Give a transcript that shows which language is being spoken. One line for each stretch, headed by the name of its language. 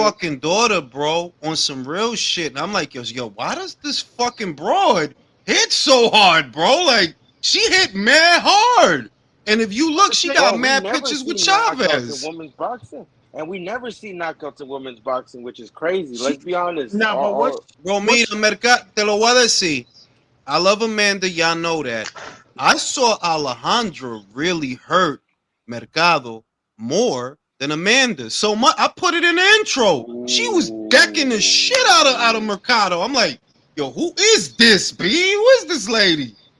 English: fucking daughter, bro, on some real shit. And I'm like, yo, why does this fucking broad hit so hard, bro? Like, she hit mad hard. And if you look, she got mad pictures with knockouts in Chavez. women's boxing, and we never see knockouts in women's boxing, which is crazy. Let's be honest. Nah, but what?
Spanish: Bro, mira, te lo voy a decir.
English: I love Amanda, y'all know that. I saw Alejandra really hurt Mercado more than Amanda. So I put it in the intro. She was decking the shit out of Mercado. I'm like, yo, who is this, B? Who is this lady?